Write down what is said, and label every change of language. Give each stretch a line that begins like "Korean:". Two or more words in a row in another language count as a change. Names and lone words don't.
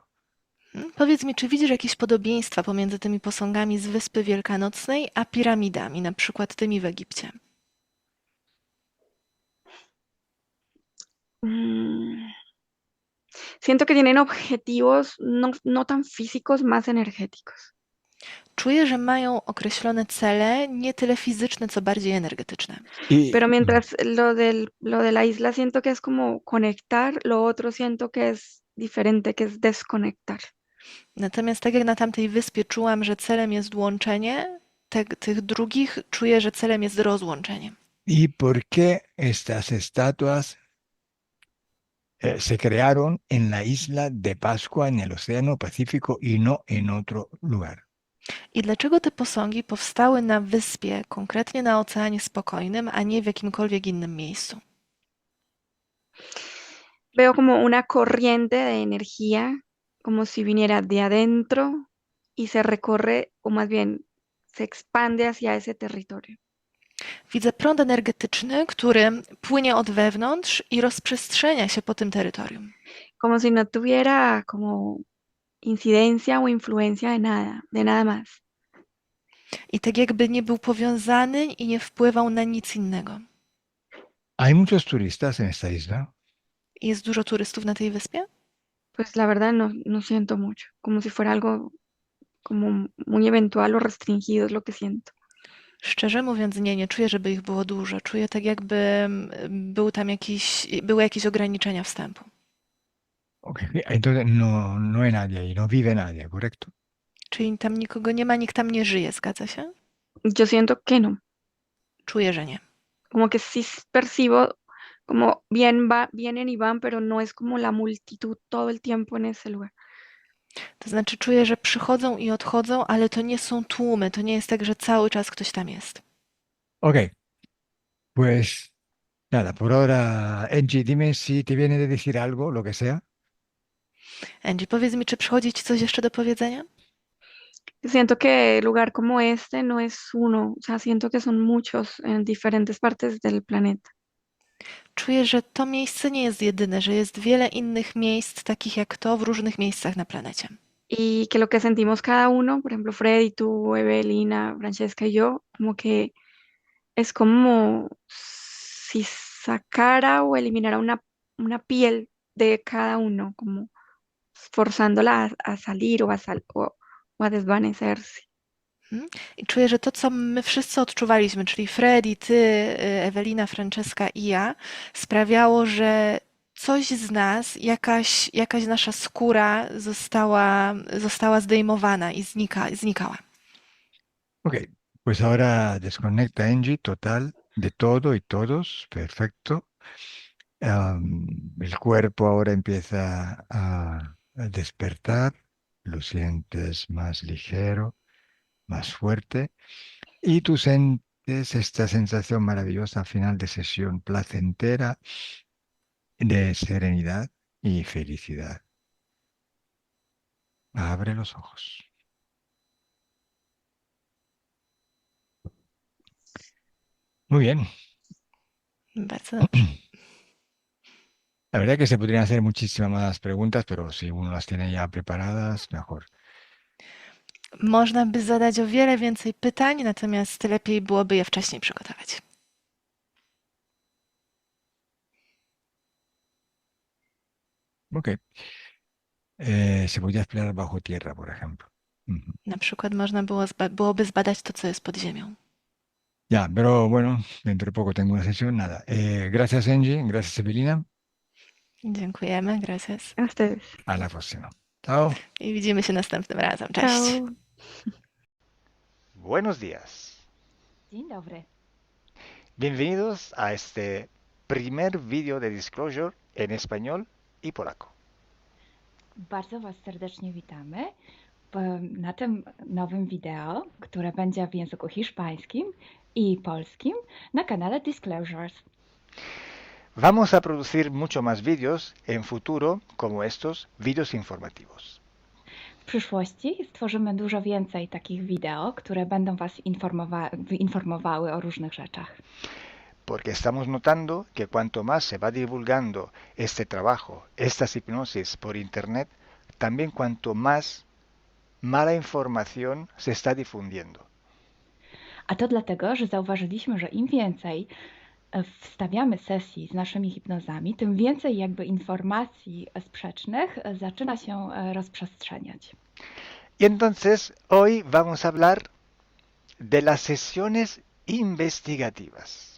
Polish: Powiedz mi, czy widzisz jakieś podobieństwa pomiędzy tymi posągami z Wyspy Wielkanocnej a piramidami, na przykład tymi w Egipcie?
Spanish: Mm, Siento que tienen objetivos no tan físicos, más energéticos.
Polish: Czuję, że mają określone cele, nie tyle fizyczne, co bardziej energetyczne.
Spanish: Y Pero mientras lo de la isla siento que es como conectar, lo otro siento que es diferente, que es desconectar.
Polish: Natomiast tak jak na tamtej wyspie czułam, że celem jest łączenie, tych drugich czuję, że celem jest rozłączenie.
Spanish: ¿Y por qué estas estatuas se crearon en la isla de Pascua en el Océano Pacífico y no en otro lugar?
Polish: I dlaczego te posągi powstały na wyspie, konkretnie na Oceanie Spokojnym, a nie w jakimkolwiek innym miejscu?
Spanish: Veo como una corriente de energía, como si viniera de adentro y se recorre, o más bien se expande hacia ese territorio.
Polish: Widzę prąd energetyczny, który płynie od wewnątrz i rozprzestrzenia się po tym terytorium.
Spanish: Como si no tuviera como incidencia o influencia de nada más.
Polish: I tak jakby nie był powiązany i nie wpływał na nic innego.
Spanish: ¿Hay muchos turistas en esta isla?
Polish: Jest dużo turystów na tej wyspie?
Spanish: Pues la verdad no siento mucho, como si fuera algo como muy eventual o restringido es lo que siento.
Polish: Szczerze mówiąc, nie czuję, żeby ich było dużo. Czuję tak, jakby były jakieś ograniczenia wstępu.
Spanish: Ok, entonces no hay nadie ahí, no vive nadie, ¿correcto?
Polish: Czyli tam nikogo nie ma, nikt tam nie żyje, zgadza się?
Spanish: Yo siento que no,
Polish: Czuję, że nie.
Spanish: como que sí percibo como vienen y van, pero no es como la multitud todo el tiempo en ese lugar.
Polish: To znaczy czuję, że przychodzą i odchodzą, ale to nie są tłumy, to nie jest tak, że cały czas ktoś tam jest.
Spanish: Ok, pues nada, por ahora, Angie, dime si te viene de decir algo, lo que sea.
Polish: Angie, powiedz mi, czy przychodzi ci coś jeszcze do powiedzenia?
Spanish: Siento que lugar como este no es uno, o sea, siento que son muchos en diferentes partes del planeta.
Polish: Czuję, że to miejsce nie jest jedyne, że jest wiele innych miejsc, takich jak to, w różnych miejscach na planecie.
Spanish: Y que lo que sentimos cada uno, por ejemplo, Freddy, tú, Evelina, Francesca y yo, como que es como si sacara o eliminara una piel de cada uno, como forzándola a salir o a desvanecerse.
Polish: I czuję, że to, co my wszyscy odczuwaliśmy, czyli Freddy, ty, Ewelina, Francesca i ja, sprawiało, że coś z nas, jakaś nasza skóra została zdejmowana i znikała.
Spanish: Ok, pues ahora desconecta Angie total de todo y todos. Perfecto. El cuerpo ahora empieza a despertar. Lo sientes más ligero, más fuerte. Y tú sientes esta sensación maravillosa final de sesión placentera de serenidad y felicidad. Abre los ojos. Muy bien.
Polish: Bardzo dobrze.
Spanish: La verdad que se podrían hacer muchísimas más preguntas, pero si uno las tiene ya preparadas, mejor.
Polish: Można by zadać o wiele więcej pytań, natomiast lepiej byłoby je wcześniej przygotować.
Spanish: Ok. Se podría explorar bajo tierra, por ejemplo. Ujú.
Polish: Na przykład byłoby zbadać to, co jest pod ziemią.
Spanish: Ya, pero bueno, dentro de poco tengo una sesión, nada. Gracias, Angie. Gracias, Evelina.
Polish: Dziękujemy, gracias.
Spanish: A ustedes. A la próxima. Chao.
Polish: I widzimy się następnym razem. Cześć.
Spanish: Chao. Buenos días.
Polish: Dzień dobry.
Spanish: Bienvenidos a este primer vídeo de Disclosure en español y polaco.
Polish: Bardzo Was serdecznie witamy na tym nowym wideo, które będzie w języku hiszpańskim i polskim na kanale Disclosures.
Spanish: Vamos a producir mucho más vídeos en futuro como estos vídeos informativos.
Polish: W przyszłości stworzymy dużo więcej takich wideo, które będą Was informowały o różnych rzeczach.
Spanish: Porque estamos notando que cuanto más se va divulgando este trabajo, estas hipnosis por internet, también cuanto más mala información se está difundiendo.
Polish: A to dlatego, że zauważyliśmy, że im więcej wstawiamy sesji z naszymi hipnozami, tym więcej jakby informacji sprzecznych zaczyna się rozprzestrzeniać.
Spanish: Y entonces hoy vamos a hablar de las sesiones investigativas.